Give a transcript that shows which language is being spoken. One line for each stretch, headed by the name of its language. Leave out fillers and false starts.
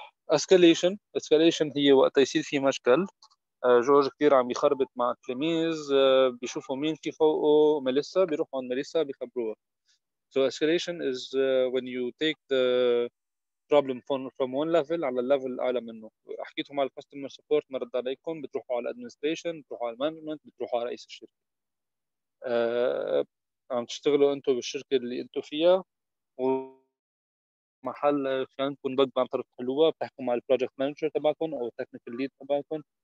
Arabic: اسكاليشن هي وقت يصير في مشكل. جورج كثير عم يخربط مع التلاميذ، بيشوفوا مين في فوقه ميليسا، بيروحوا عند ميليسا بيخبروها.
English: So escalation is when you take the problem from one level
Arabic: على الليفل اعلى منه. حكيتوا مع الكاستمر سبورت ما رد عليكم، بتروحوا على الادمنستريشن، بتروحوا على المانجمنت، بتروحوا على رئيس الشركه. عم تشتغلوا انتم بالشركه اللي انتم فيها محل في عندكم بق عم تعرفوا تحلوها، بتحكوا مع البروجكت مانجر تبعكم او التكنيكال ليد تبعكم.